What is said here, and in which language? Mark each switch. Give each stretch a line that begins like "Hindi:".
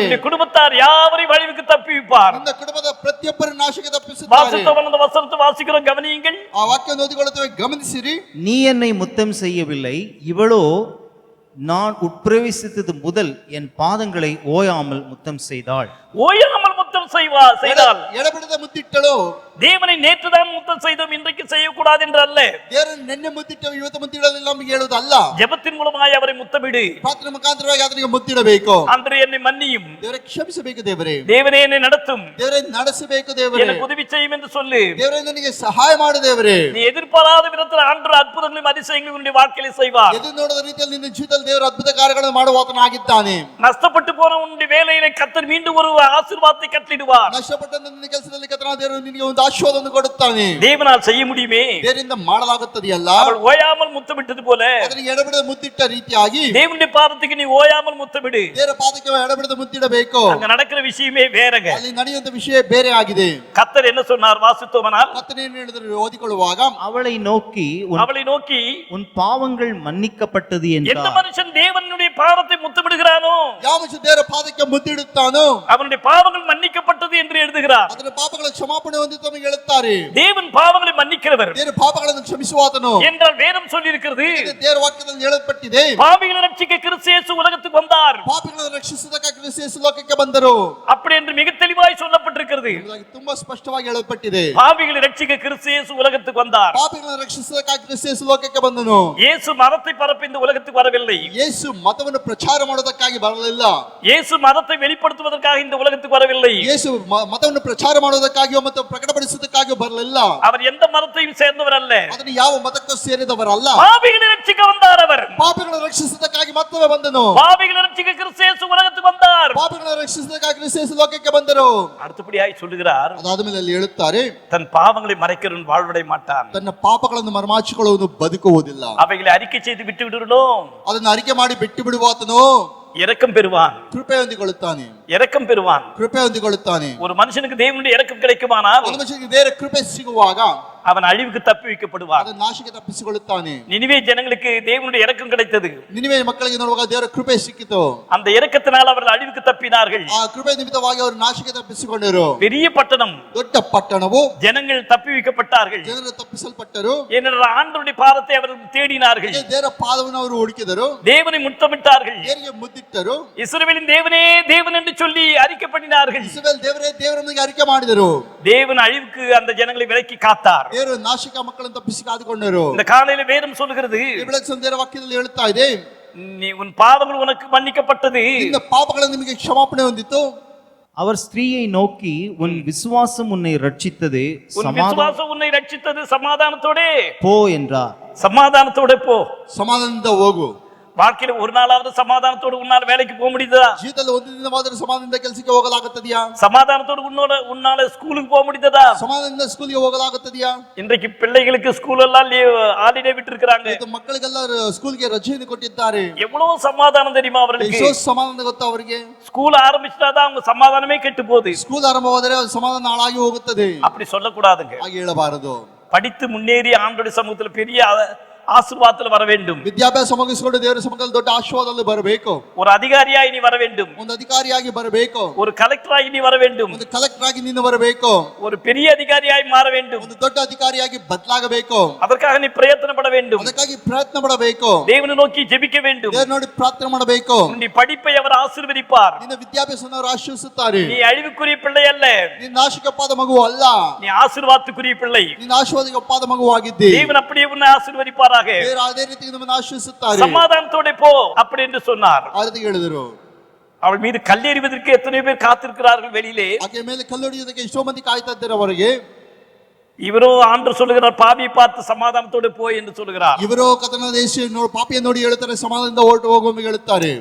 Tamil: உன்னுடைய குடும்பத்தார் யாவரையும் அழிவுக்கு தப்பிப்பார்.
Kannada: ನಿನ್ನ ಕುಟುಂಬದ ಪ್ರತಿಯೊಬ್ಬರು ನಾಶಕ್ಕೆ ತಪ್ಪಿಸುತ್ತಾರೆ.
Tamil: வாசித்தவன் அந்த வசனத்தை வாசிக்கிறோம், கவனியுங்கள்.
Kannada: ಆ ವಾಕ್ಯವನ್ನು ಓದಿಕೊಳ್ಳುತ್ತೇವೆ, ಗಮನಿಸಿರಿ.
Tamil: நீ என்னை முத்தம் செய்யவில்லை, இவளோ நான் உட்பிரவேசித்தது முதல் என் பாதங்களை ஓயாமல் முத்தம் செய்தாள். ஓயாமல் முத்தம் செய்தால்
Kannada: ಎಡಬಿಡದ ಮುತ್ತಿಟ್ಟಳು.
Tamil: தேவனை நேற்றுதான் முத்தம் செய்தோம், இன்றைக்கு செய்யக்கூடாது என்று அல்ல.
Kannada: ದೇವರನ್ನು ನಿನ್ನೆ ಮುತ್ತಿಟ್ಟವು, ಇವತ್ತು ಮುತ್ತಿಡಲಿಲ್ಲ ನಮಗೆ ಹೇಳುವುದಲ್ಲ.
Tamil: ஜெபத்தின் மூலமாய் அவரை முத்தமிடு.
Kannada: ಪ್ರಾರ್ಥನೆ ಮುಖಾಂತರವಾಗಿ ಆತನಿಗೆ ಮುತ್ತಿಡಬೇಕು.
Tamil: அன்று என்னை மன்னியும்,
Kannada: ದೇವರೇ ಕ್ಷಮಿಸಬೇಕು. ದೇವರೇ
Tamil: தேவனே என்னை நடத்தும்,
Kannada: ದೇವರೇ ನಡೆಸಬೇಕು. ದೇವರೇ
Tamil: எனக்கு உதவி செய்யும் என்று சொல்லு.
Kannada: ದೇವರೇ ನನಗೆ ಸಹಾಯ ಮಾಡು. ದೇವರೇ
Tamil: நீ எதிர்பாராத விதத்தில் ஆண்டவர் அற்புதங்களையும் அதிசயங்களையும் உன்னுடைய வாழ்க்கையில செய்வார்.
Kannada: ಎದು ನೋಡದ ರೀತಿಯಲ್ಲಿ ನಿನ್ನ ಜೀವಿತದಲ್ಲಿ ದೇವರು ಅದ್ಭುತ ಕಾರ್ಯಗಳನ್ನು ಮಾಡುವಾತನಾಗಿದ್ದಾನೆ.
Tamil: நஷ்டப்பட்டு போன உன்னுடைய வேலையில கர்த்தர் மீண்டும் ஒரு ஆசீர்வாதத்தை கட்டளிடுவார்.
Kannada: ನಷ್ಟಪಟ್ಟ ನಿನ್ನ ಕೆಲಸದಲ್ಲಿ ಕರ್ತನ ದೇವರು ನಿನಗೆ ಒಂದು ಆಶೀರ್ವಾದವನ್ನು ಕೊಡುತ್ತಾನೆ.
Tamil: தேவனால் செய்ய முடியுமே.
Kannada: ದೇವರಿಂದ ಮಾಡಲಾಗುತ್ತದೆಯಲ್ಲ.
Tamil: அவள் ஓயாமல் முத்தமிட்டது போல
Kannada: ಅದರಿಗೆ ಎಡಬಿಡದ ಮುತ್ತಿಟ್ಟ ರೀತಿಯಾಗಿ
Tamil: தேவனுடைய பாதத்துக்கு நீ ஓயாமல் முத்தமிடு.
Kannada: ದೇವರ ಪಾದಕ್ಕೆ ಎಡಬಿಡದ ಮುತ್ತಿಡಬೇಕು.
Tamil: அங்க நடக்கிற விஷயமே வேறங்க.
Kannada: ಅಲ್ಲಿ ನಡೆಯುವಂತ ವಿಷಯ ಬೇರೆ ಆಗಿದೆ.
Tamil: கர்த்தர் என்ன சொன்னார் வாசித்தோமானால்,
Kannada: ಕರ್ತನ ಏನು ಹೇಳಿದ್ರು ಓದಿಕೊಳ್ಳುವಾಗ
Tamil: அவளை நோக்கி அவளை நோக்கி உன் பாவங்கள் மன்னிக்கப்பட்டது எந்த என்றார். மனுஷன் தேவனுடைய பாதத்தை முத்தமிடுகிறானோ
Kannada: ಯಾವ ಮನುಷ್ಯ ದೇವರ ಪಾದಕ್ಕೆ ಮುತ್ತಿಡುತ್ತಾನೋ
Tamil: அவனுடைய பாவங்கள் மன்னிக்கப்பட்டது என்று எழுதுகிறார்.
Kannada: ಅದರ ಪಾಪಗಳ ಕ್ಷಮಾಪಣೆ ಹೊಂದಿ ತಮಗೆ ಹೇಳುತ್ತಾರೆ.
Tamil: தேவன் பாவங்களை மன்னிக்கிறவர்
Kannada: ದೇವರ ಪಾಪಗಳನ್ನು ಕ್ಷಮಿಸುವಾತನು
Tamil: என்றால் வேதம் சொல்லி இருக்கிறது.
Kannada: ದೇವರ ವಾಕ್ಯದಲ್ಲಿ ಹೇಳಲ್ಪಟ್ಟಿದೆ.
Tamil: பாவிகளை ரட்சிக்க கிறிஸ்து இயேசு உலகத்துக்கு வந்தார்.
Kannada: ಪಾಪಿಗಳನ್ನು ರಕ್ಷಿಸುವುದಕ್ಕಾಗಿ ಕ್ರಿಸ್ತ ಯೇಸು ಲೋಕಕ್ಕೆ ಬಂದರು.
Tamil: அப்படி என்று மிக தெளிவாய் சொல்லப்பட்டிருக்கிறது.
Kannada: ಎಂಬುದಾಗಿ ತುಂಬಾ ಸ್ಪಷ್ಟವಾಗಿ ಹೇಳಲ್ಪಟ್ಟಿದೆ.
Tamil: பாவிகளை ரட்சிக்க கிறிஸ்து இயேசு உலகத்துக்கு வந்தார்.
Kannada: ಪಾಪಿಗಳನ್ನು ರಕ್ಷಿಸುವುದಕ್ಕಾಗಿ ಕ್ರಿಸ್ತ ಯೇಸು ಲೋಕಕ್ಕೆ ಬಂದನು.
Tamil: இயேசு மதத்தை பரப்ப இந்த உலகத்துக்கு வரவில்லை.
Kannada: ಯೇಸು ಮತವನ್ನು ಪ್ರಚಾರ ಮಾಡೋದಕ್ಕಾಗಿ ಬರಲಿಲ್ಲ.
Tamil: இயேசு மதத்தை வெளிப்படுத்துவதற்காக இந்த உலகத்துக்கு வரவில்லை.
Kannada: ಯೇಸು ಮತವನ್ನು ಪ್ರಚಾರ ಮಾಡೋದಕ್ಕಾಗಿಯೋ ಮತ್ತು ಪ್ರಕಟಪಡಿಸುವುದಕ್ಕಾಗಿಯೋ ಬರಲಿಲ್ಲ.
Tamil: அவர் எந்த மதத்தையும் சேர்ந்தவர் அல்ல.
Kannada: ಅದನ್ನು ಯಾವ ಮತಕ್ಕೂ ಸೇರಿದವರಲ್ಲ.
Tamil: பாவிகளை ரட்சிக்க வந்தார் அவர்.
Kannada: ಪಾಪಿಗಳನ್ನು ರಕ್ಷಿಸುವುದಕ್ಕಾಗಿ ಮತ್ತೊಮ್ಮೆ ಬಂದನು.
Tamil: பாவிகளை ரட்சிக்க கிறிஸ்து இயேசு உலகத்துக்கு வந்தார்.
Kannada: ಪಾಪಿಗಳನ್ನು ರಕ್ಷಿಸುವುದಕ್ಕಾಗಿ ಕ್ರಿಸ್ತ ಯೇಸು ಲೋಕಕ್ಕೆ ಬಂದರು.
Tamil: அடுத்தபடியாய் சொல்லுகிறார்,
Kannada: ಅದಾದ ಮೇಲೆ ಅಲ್ಲಿ ಹೇಳುತ್ತಾರೆ,
Tamil: தன் பாவங்களை மறைக்கிறவன் வாழ்வடை மாட்டான்.
Kannada: ತನ್ನ ಪಾಪಗಳನ್ನು ಮರೆಮಾಚಿಕೊಳ್ಳುವುದು ಬದುಕುವುದಿಲ್ಲ.
Tamil: அவைகளை அறிக்கை செய்து விட்டு விடுகிறோம்.
Kannada: ಅದನ್ನು ಅರಿಕೆ ಮಾಡಿ ಬಿಟ್ಟು ಬಿಡುವಾತನು
Tamil: இரக்கம் பெறுவான்.
Kannada: ಕೃಪೆ ಹೊಂದಿಕೊಳ್ಳುತ್ತಾನೆ.
Tamil: இரக்கம் பெறுவான்.
Kannada: ಕೃಪೆ ಹೊಂದಿಕೊಳ್ಳುತ್ತಾನೆ.
Tamil: ஒரு மனுஷனுக்கு தேவனுடைய இரக்கம் கிடைக்குமானால்
Kannada: ಒಂದು ಮನುಷ್ಯನಿಗೆ ದೇವರ ಕೃಪೆ ಸಿಗುವಾಗ
Tamil: அவன் அழிவுக்கு தப்பி வைக்கப்படுவான்.
Kannada: ಅದನ್ನು ನಾಶಕ್ಕೆ ತಪ್ಪಿಸಿಕೊಳ್ಳುತ್ತಾನೆ.
Tamil: நினிவே ஜனங்களுக்கு தேவனுடைய இரக்கம் கிடைத்தது.
Kannada: ನಿನಿವೆ ಮಕ್ಕಳಿಗೆ ನೋಡುವಾಗ ದೇವರ ಕೃಪೆ ಸಿಕ್ಕಿತು.
Tamil: அந்த இரக்கத்தினால் அவர்கள் அழிவுக்கு தப்பினார்கள்.
Kannada: ಆ ಕೃಪೆ ನಿಮಿತ್ತವಾಗಿ ಅವರು ನಾಶಕ್ಕೆ ತಪ್ಪಿಸಿಕೊಂಡರು.
Tamil: பெரிய பட்டணம்,
Kannada: ದೊಡ್ಡ ಪಟ್ಟಣವು
Tamil: ஜனங்கள் தப்பி வைக்கப்பட்டார்கள்.
Kannada: ಜನರು ತಪ್ಪಿಸಲ್ಪಟ್ಟರು.
Tamil: ஏனென்றால் ஆண்டவருடைய பாதத்தை அவர்கள் தேடினார்கள்.
Kannada: ದೇವರ ಪಾದವನ್ನು ಅವರು ಹುಡುಕಿದರು.
Tamil: தேவனை முத்தமிட்டார்கள்.
Kannada: ದೇವರಿಗೆ ಮುದ್ದಿಟ್ಟರು.
Tamil: இஸ்ரவேலின் தேவனே தேவன் என்று சொல்லி அறிக்கை பண்ணினார்கள்.
Kannada: ಇಸ್ರಾಯೇಲ್ ದೇವರೇ ದೇವರೊಂದಿಗೆ ಅರಿಕೆ ಮಾಡಿದರು.
Tamil: தேவன் அழிவுக்கு அந்த ஜனங்களை விலக்கி காத்தார்.
Kannada: ದೇವರು ನಾಶಕ ಮಕ್ಕಳನ್ನು ತಪ್ಪಿಸಿ ಕಾದುಕೊಂಡರು.
Tamil: இந்த காலையில வேதம் சொல்லுகிறது,
Kannada: ಈ ಬೆಳಗ್ಗೆ ಸಂದೇರ ವಾಕ್ಯದಲ್ಲಿ ಹೇಳುತ್ತಾ ಇದೆ,
Tamil: நீ உன் பாவங்கள் உனக்கு மன்னிக்கப்பட்டது.
Kannada: ನಿನ್ನ ಪಾಪಗಳು ನಿಮಗೆ ಕ್ಷಮಾಪಣೆ ಹೊಂದಿತು.
Tamil: அவர் ஸ்திரீயை நோக்கி உன் விசுவாசம் உன்னை ரட்சித்தது, உன் விசுவாசம் உன்னை ரட்சித்தது, சமாதானத்தோட போ என்றார். சமாதானத்தோட போ.
Kannada: ಸಮಾಧಾನದಿಂದ ಹೋಗು.
Tamil: வாழ்க்கையில ஒரு நாளாவது சமாதானத்தோடு உன்னால வேலைக்கு போக முடியுதா?
Kannada: ಜೀವಿತದಲ್ಲಿ ಒಂದು ದಿನವಾದರೂ ಸಮಾಧಾನದಿಂದ ಕೆಲಸಕ್ಕೆ ಹೋಗಲಾಗುತ್ತದೆಯಾ?
Tamil: சமாதானத்தோடு உன்னால ஸ்கூலுக்கு போக முடியுதா?
Kannada: ಸಮಾಧಾನದಿಂದ ಸ್ಕೂಲ್ಗೆ ಹೋಗಲಾಗುತ್ತದೆಯಾ?
Tamil: இன்றைக்கு பிள்ளைகளுக்கு ஸ்கூல் எல்லாம் ஹாலிடே விட்டு இருக்காங்க.
Kannada: ಇದು ಮಕ್ಕಳಿಗೆಲ್ಲ ಸ್ಕೂಲ್ಗೆ ರಜೆಯನ್ನು ಕೊಟ್ಟಿದ್ದಾರೆ.
Tamil: எவ்வளவு சமாதானம் தெரியுமா அவர்களுக்கு?
Kannada: ಎಷ್ಟೋ ಸಮಾಧಾನ ಗೊತ್ತಾ ಅವರಿಗೆ?
Tamil: ஸ்கூல் ஆரம்பிச்சிட்டாதான் அவங்க சமாதானமே கெட்டு போகுது.
Kannada: ಸ್ಕೂಲ್ ಆರಂಭವಾದರೆ ಸಮಾಧಾನ ಹಾಳಾಗಿ ಹೋಗುತ್ತದೆ.
Tamil: அப்படி சொல்லக்கூடாதுங்க.
Kannada: ಹಾಗೆ ಹೇಳಬಾರದು.
Tamil: படித்து முன்னேறி ஆண்டோட சமூகத்தில் பெரிய ஆசீர்வாதத்தில் வர வேண்டும்.
Kannada: ವಿದ್ಯಾಭ್ಯಾಸ ಮುಗಿಸಿಕೊಂಡು ದೇವರ ಸಮ್ಮುಖದಲ್ಲಿ ದೊಡ್ಡ ಆಶೀರ್ವಾದದಲ್ಲಿ ಬರಬೇಕು.
Tamil: ஒரு அதிகாரியாய் நீ வர வேண்டும்.
Kannada: ಒಂದು ಅಧಿಕಾರಿಯಾಗಿ ಬರಬೇಕು.
Tamil: ஒரு கலெக்டராய் நீ வர வேண்டும்.
Kannada: ಒಂದು ಕಲೆಕ್ಟರ್ ಆಗಿ ನೀನು ಬರಬೇಕು.
Tamil: ஒரு பெரிய அதிகாரியாய் மாற வேண்டும்.
Kannada: ಒಂದು ದೊಡ್ಡ ಅಧಿಕಾರಿಯಾಗಿ ಬದಲಾಗಬೇಕು.
Tamil: அதற்காக நீ பிரயத்தனப்பட வேண்டும்.
Kannada: ಅದಕ್ಕಾಗಿ ಪ್ರಯತ್ನ ಪಡಬೇಕು.
Tamil: தேவனை நோக்கி ஜெபிக்க வேண்டும்.
Kannada: ದೇವರ ನೋಡಿ ಪ್ರಾರ್ಥನೆ ಮಾಡಬೇಕು.
Tamil: நீ படிப்பை அவர் ஆசீர்வதிப்பார்.
Kannada: ನಿನ್ನ ವಿದ್ಯಾಭ್ಯಾಸವನ್ನು ಅವರು ಆಶೀರ್ವದಿಸುತ್ತಾರೆ.
Tamil: நீ ಅழிவுக்குரிய பிள்ளை அல்ல.
Kannada: ನೀನು ನಾಶಕಪ್ಪಾದ ಮಗು ಅಲ್ಲ.
Tamil: நீ ஆசீர்வாதத்துக்குரிய பிள்ளை.
Kannada: ನೀನು ಆಶೀರ್ವಾದಕಪ್ಪಾದ ಮಗುವಾಗಿದ್ದಿ.
Tamil: தேவன் அப்படியே உன்னை ஆசீர்வதிப்பாராக.
Kannada: ದೇವರು ಅದೇ ರೀತಿ ನಮ್ಮನ್ನು ಆಶೀರ್ವದಿಸುತ್ತಾರೆ.
Tamil: சமாதானத்தோட போ அப்படி என்று சொன்னார்.
Kannada: ಆ ರೀತಿ ಹೇಳಿದರು.
Tamil: அவள் மீது கல்லெறிவதற்கு எத்தனை பேர் காத்திருக்கிறார்கள் வெளியிலே.
Kannada: ಆಕೆ ಮೇಲೆ ಕಲ್ಲೊಡೆಯುವುದಕ್ಕೆ ಎಷ್ಟೋ ಮಂದಿ ಕಾಯ್ತಾ ಇದ್ದಾರೆ ಅವರಿಗೆ.
Tamil: இவரோ ஆண்டு சொல்லுகிறார், பாவியை பார்த்து சமாதானத்தோடு போய் என்று சொல்லுகிறார்.
Kannada: ಇವರು ಕತನ ದೇಶ ಪಾಪಿಯನ್ನು ನೋಡಿ ಹೇಳುತ್ತಾರೆ, ಸಮಾಧಾನದಿಂದ ಹೊರಟು ಹೋಗುವಂತೆ ಹೇಳುತ್ತಾರೆ.